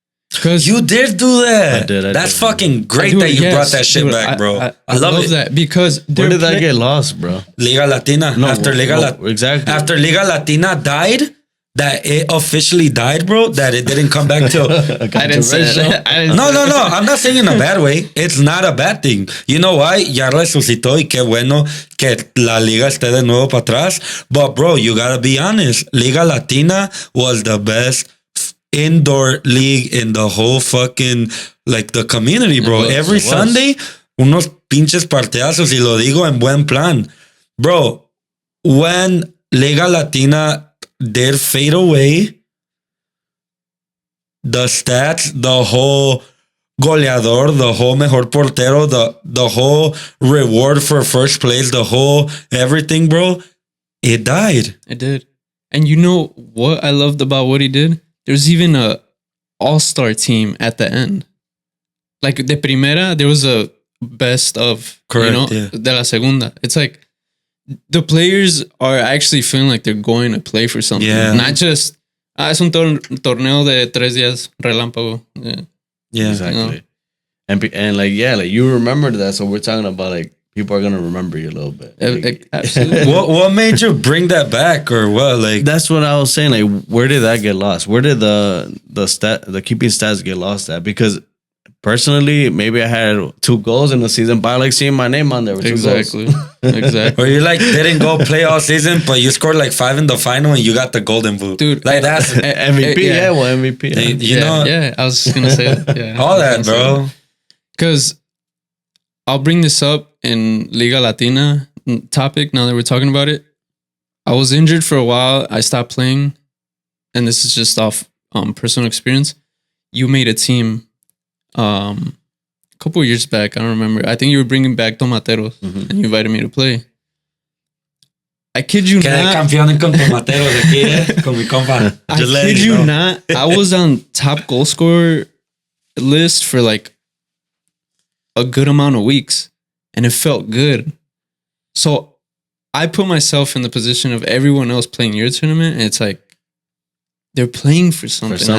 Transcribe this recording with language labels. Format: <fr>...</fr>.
<en>Because you did do that. I did. That's fucking great that you brought that shit back, bro. I love that, because where did that get lost, bro? Liga Latina. Exactly. After Liga Latina died, that it officially died, bro. That it didn't come back to. I didn't say that. No. I'm not saying in a bad way. It's not a bad thing. You know why?</en> <es>Ya resucitó, y qué bueno que la liga esté de nuevo para atrás.</es> <en>But bro, you gotta be honest. Liga Latina was the best indoor league in the whole fucking, like, the community, bro. Every Sunday,</en> <es>unos pinches partidazos, y lo digo en buen plan.</es> <en>Bro, when Liga Latina did fade away, the stats, the whole goleador, the whole mejor portero, the whole reward for first place, the whole everything, bro, it died. It did. And you know what I loved about what he did? There's even a all-star team at the end. Like,</en> <es>de primera,</es> <en>there was a best of, correct,</en> <es>de la segunda.</es> <en>It's like, the players are actually feeling like they're going to play for something. Yeah. Not just,</en> <es>es un torneo de 3 días, relámpago.</es> <en>Yeah, exactly. And like, like you remembered that, so we're talking about like, people are gonna remember you a little bit. Like, absolutely. What made you bring that back, or what? Like, that's what I was saying. Like, where did that get lost? Where did the keeping stats get lost at? Because personally, maybe I had 2 goals in the season, but I like seeing my name on there with 2 exactly. goals. Exactly. Or you like didn't go play all season, but you scored like 5 in the final and you got the golden boot, dude. Like, that's MVP. MVP. You know, I was just gonna say that. Yeah, all that, bro. Because I'll bring this up in Liga Latina topic now that we're talking about it. I was injured for a while. I stopped playing, and this is just off personal experience. You made a team a couple of years back. I don't remember. I think you were bringing back Tomateros, and you invited me to play. I kid you not.</en> <es>Campeón con Tomateros aquí, con mi compa.</es> <en>I kid you not. I was on top goal scorer list for like a good amount of weeks, and it felt good. So I put myself in the position of everyone else playing your tournament, and it's like they're playing for something.</en>